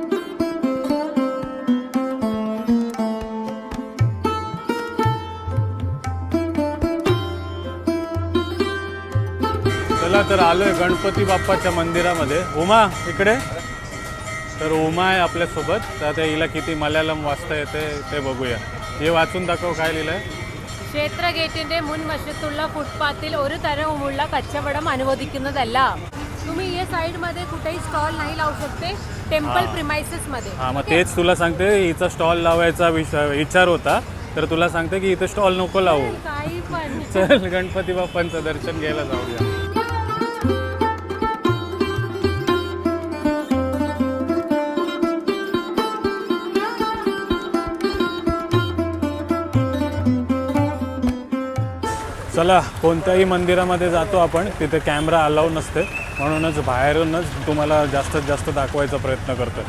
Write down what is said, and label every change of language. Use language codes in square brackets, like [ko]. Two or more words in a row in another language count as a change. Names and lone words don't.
[mr] चला तर आलोय गणपती बाप्पाच्या मंदिरामध्ये. उमा इकडे. तर उमा आहे आपल्यासोबत. तर आता हिला किती मल्याळम वाचता येते ते बघूया. हे वाचून दाखव काय लिहिलंय. [ml] ക്ഷേത്ര ഗേറ്റിന്റെ മുൻവശത്തുള്ള ഫുട്പാത്തിൽ ഒരു തരവുമുള്ള കച്ചവടം അനുവദിക്കുന്നതല്ല. [mr] तुम्ही या साइड मध्ये कुठेही स्टॉल नाही लावू शकते [en] temple premises [mr] मध्ये. हां मग तेच तुला सांगते, हिचा स्टॉल लावायचा विचार होता. तर तुला सांगते की इथं स्टॉल नको लावू. काही पण चल गणपती बाप्पांचं दर्शन घ्यायला जाऊया. चला कोणत्याही मंदिरामध्ये जातो आपण तिथे [en] camera allow [mr] नसते, म्हणूनच बाहेरूनच तुम्हाला जास्तीत जास्त दाखवायचा प्रयत्न करतोय.